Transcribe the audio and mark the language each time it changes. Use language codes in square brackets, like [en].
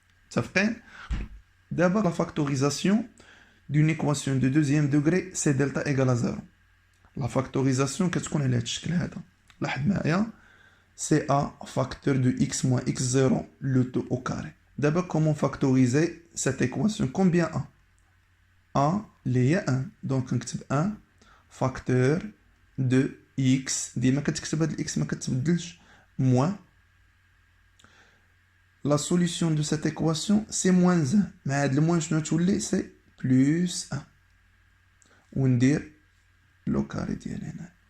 [ar] متفقين؟ دابا [fr] la factorisation d'une équation de deuxième degré c'est delta égale à 0. La factorisation [ar] كتكون على هذا الشكل هذا. لاحظ معايا [fr] سي ا فاكتور دو x moins x0 le tout au carré. دابا comment factoriser cette équation? Combien a? A [ar] اللي هي [fr] 1 donc [ar] نكتب [fr] 1 فاكتور دو x [ar] ديما كتكتب هاد الاكس ما كتبدلش [fr] moins la solution de cette équation c'est moins 1 [ar] مع هاد الموان شنو تولي [fr] سي plus 1 [ar] وندير لو كاري ديال هنا.